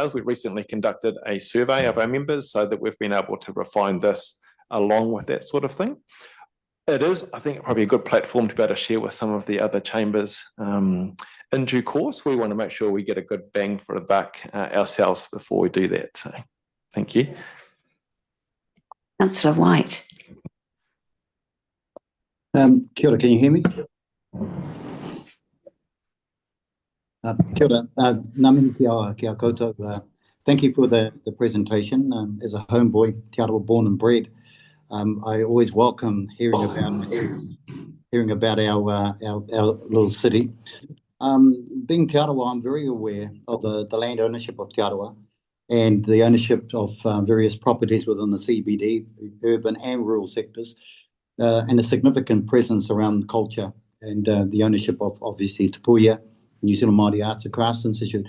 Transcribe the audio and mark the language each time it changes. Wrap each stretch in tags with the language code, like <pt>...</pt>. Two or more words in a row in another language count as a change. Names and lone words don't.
<en>We recently conducted a survey of our members so that we've been able to refine this along with that sort of thing. It is, I think, probably a good platform to be able to share with some of the other chambers in due course. We want to make sure we get a good bang for the buck ourselves before we do that. So thank you. Councillor White.</en> <mi>Kia ora,</mi> <en>can you hear me?</en> <mi>Kia ora, ngā mihi kia koutou.</mi> <en>Thank you for the presentation. As a homeboy, Te Arawa born and bred, I always welcome hearing about our little city. Being Te Arawa, I'm very aware of the land ownership of Te Arawa and the ownership of various properties within the CBD, urban and rural sectors, and a significant presence around culture and the ownership of obviously Te Puia, New Zealand Māori Arts and Crafts Institute.</en>